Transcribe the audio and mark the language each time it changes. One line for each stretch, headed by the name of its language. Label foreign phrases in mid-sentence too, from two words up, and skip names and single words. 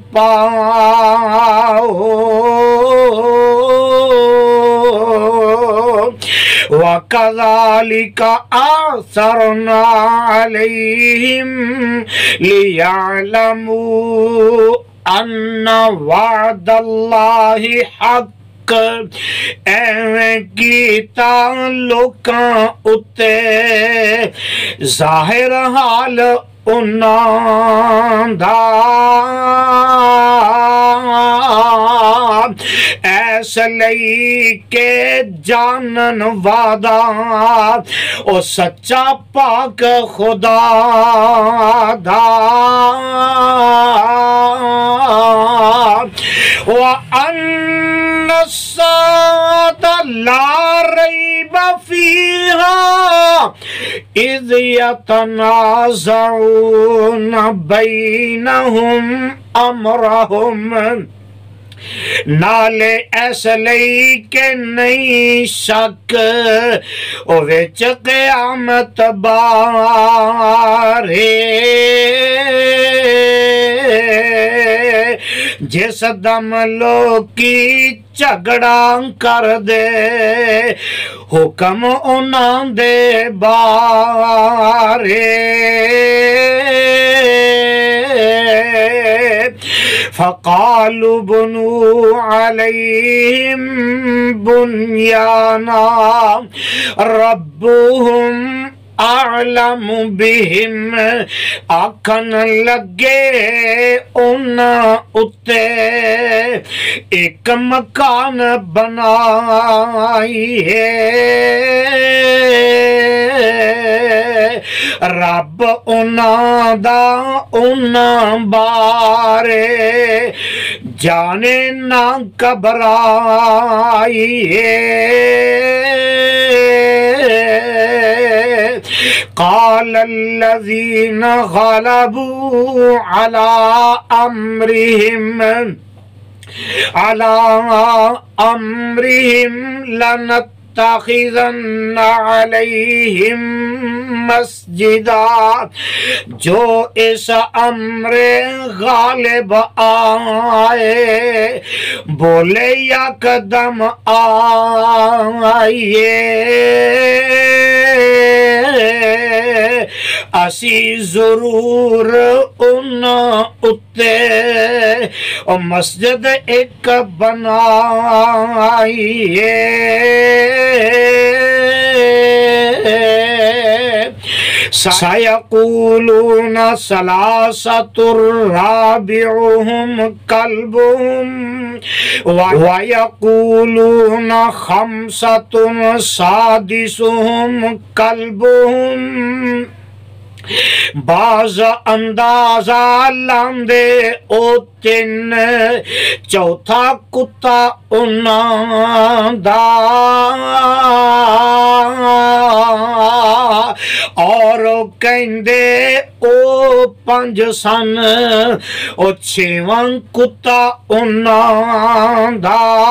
Punjabi: پاؤ
Arabic: وَكَذَلِكَ أَثَرْنَا عَلَيْهِمْ لِيَعْلَمُوا أَنَّ وَعْدَ اللَّهِ حَقٌّ
Punjabi: ایویں کیتا لوکاں اُتے ظاہر حال انہاں دا ایس لئی کہ جانن وعدہ او سچا پاک خدا دا
Arabic: وَأَنَّ السَّاعَةَ لَا رَيْبَ فِيهَا إِذْ يَتَنَازَعُونَ بَيْنَهُمْ أَمْرَهُمْ
Punjabi: نالے ایس لئی کہ نہیں شک او وچ قیامت بارے جس دم لوکی جھگڑا کر دے حکم انہاں دے
Arabic: بارے فَقَالُوا بُنُوا عَلَيْهِمْ بُنْيَانًا رَبُّهُمْ أَعْلَمُ بِهِمْ
Punjabi: آکھن لگے انہاں اُتے ایک مکان بنائیے رب انہاں دا انہاں بارے جانے نہ
Arabic: گھبرائیے قال الذين غلبوا على
Punjabi: أمرهم لنتخذن عليهم مسجدا جو اس امر غالب آئے بولے یا قدم آئیے اسی ضرور ان اتے مسجد ایک بنائیے
Arabic: سَيَقُولُونَ ثَلَاثَةٌ رَابِعُهُمْ كَلْبُهُمْ وَيَقُولُونَ خَمْسَةٌ سَادِسُهُمْ كَلْبُهُمْ
Punjabi: باز اندازہ لاندے او تین چوتھا کتا انہاں دا اور کہندے او پنج سن او چھواں کتا انہاں دا